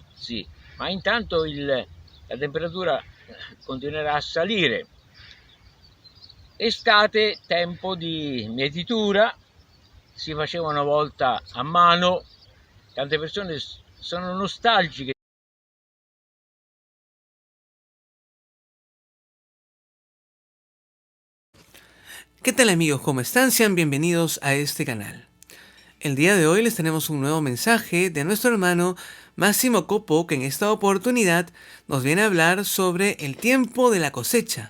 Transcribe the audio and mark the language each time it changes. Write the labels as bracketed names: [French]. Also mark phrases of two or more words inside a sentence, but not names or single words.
[Italian] Sì, ma intanto la temperatura continuerà a salire. Estate, tempo di mietitura, si faceva una volta a mano, tante persone sono nostalgiche. [Spanish] ¿Qué tal amigos? ¿Cómo están? Sean bienvenidos a este canal. El día de hoy les tenemos un nuevo mensaje de nuestro hermano Massimo Coppo, que en esta oportunidad nos viene a hablar sobre el tiempo de la cosecha.